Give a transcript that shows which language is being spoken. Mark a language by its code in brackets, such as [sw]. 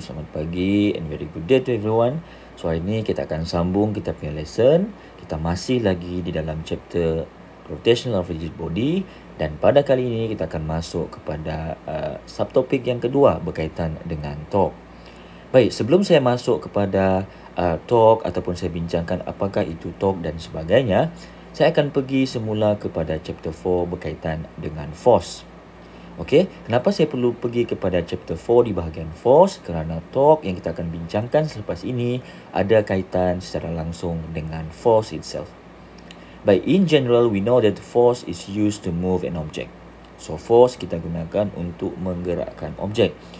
[ms] Selamat pagi [en] and very good day to everyone. [ms] So hari ini kita akan sambung kita punya lesson. Kita masih lagi di dalam chapter rotational of rigid body, dan pada kali ini kita akan masuk kepada subtopik yang kedua berkaitan dengan torque. Baik, sebelum saya masuk kepada torque ataupun saya bincangkan apakah itu torque dan sebagainya, saya akan pergi semula kepada chapter 4 berkaitan dengan force. Okey, kenapa saya perlu pergi kepada chapter 4 di bahagian force? Kerana torque yang kita akan bincangkan selepas ini ada kaitan secara langsung dengan force itself. [en] Baik, in general we know that force is used to move an object. [ms] So force kita gunakan untuk menggerakkan objek.